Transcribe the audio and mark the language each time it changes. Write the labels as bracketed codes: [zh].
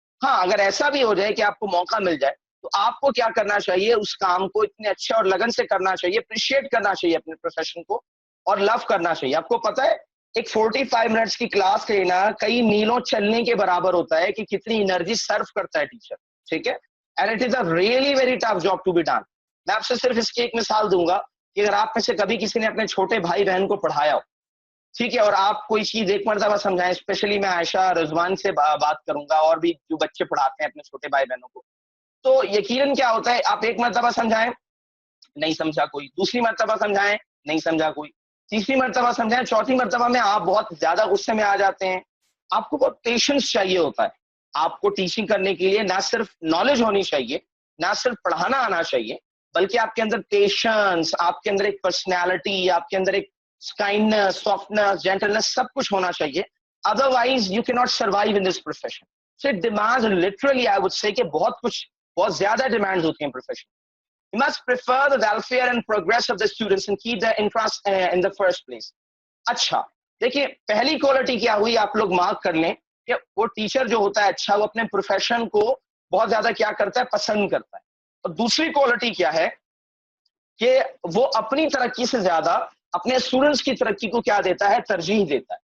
[ur] ہاں اگر ایسا بھی ہو جائے کہ آپ کو موقع مل جائے تو آپ کو کیا کرنا چاہیے, اس کام کو اتنے اچھے اور لگن سے کرنا چاہیے, اپریشیٹ کرنا چاہیے اپنے پروفیشن کو, اور لو کرنا چاہیے. آپ کو پتا ہے ایک 45 منٹس کی کلاس لینا کئی میلوں چلنے کے برابر ہوتا ہے کہ کتنی انرجی سرو کرتا ہے ٹیچر, ٹھیک ہے. [en] And it is a really very tough job to be done. [ur] میں آپ سے صرف اس کی ایک مثال دوں گا کہ اگر آپ میں سے کبھی کسی نے اپنے چھوٹے بھائی بہن کو پڑھایا ہو, ٹھیک ہے, اور آپ کوئی چیز ایک مرتبہ سمجھائیں, اسپیشلی میں عائشہ رضوان سے بات کروں گا اور بھی جو بچے پڑھاتے ہیں اپنے چھوٹے بھائی بہنوں کو, تو یقیناً کیا ہوتا ہے, آپ ایک مرتبہ سمجھائیں نہیں سمجھا کوئی, دوسری مرتبہ سمجھائیں نہیں سمجھا کوئی, تیسری مرتبہ سمجھائیں, چوتھی مرتبہ میں آپ بہت زیادہ غصے میں آ جاتے ہیں. آپ کو بہت پیشنس چاہیے ہوتا ہے. آپ کو ٹیچنگ کرنے کے لیے نہ صرف نالج ہونی چاہیے, نہ صرف پڑھانا آنا چاہیے, بلکہ آپ کے اندر پیشنس, آپ کے اندر ایک پرسنالٹی, آپ کے اندر ایک کائنڈنس, سافٹنس, جینٹلنس, سب کچھ ہونا چاہیے. [en] Otherwise you can not survive in this profession. So it demands literally I would say [ur] کہ بہت زیادہ ڈیمانڈز ہوتی ہیں profession. [en] You must prefer the welfare and progress of the students and keep their interest in the first place. [ur] اچھا دیکھیے پہلی quality کیا ہوئی, آپ لوگ مارک کر لیں کہ وہ ٹیچر جو ہوتا ہے اچھا وہ اپنے پروفیشن کو بہت زیادہ کیا کرتا ہے, پسند کرتا ہے. اور دوسری کوالٹی کیا ہے کہ وہ اپنی ترقی سے زیادہ اپنے اسٹوڈنٹس کی ترقی کو کیا دیتا ہے, ترجیح دیتا ہے.